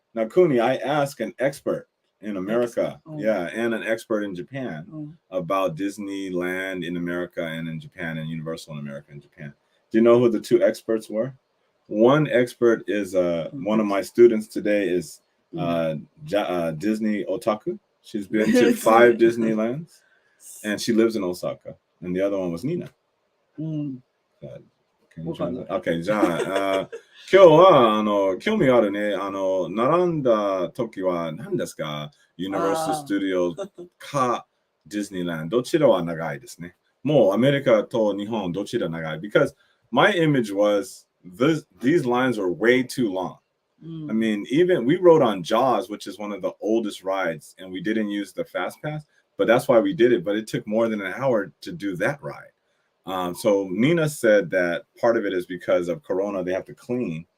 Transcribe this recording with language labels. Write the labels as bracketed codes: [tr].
[en] Now, Kuni, I asked an expert in America, and an expert in Japan about Disneyland in America and in Japan and Universal in America and Japan. Do you know who the 2 experts were? One expert is one of my students today is Disney Otaku. She's been to 5 Disneylands, and she lives in Osaka. And the other one was Nina. [ja] Okay, じゃあ、今日は興味あるね。並んだ時は何ですか？ Universal Studios か Disneyland どちらは長いですね。もうアメリカと日本どちら長い [en] because my image was these lines were way too long. I mean, even we rode on Jaws, which is one of the oldest rides, and we didn't use the fast pass, but that's why we did it. But it took more than an hour to do that ride. So Nina said that part of it is because of Corona, they have to clean.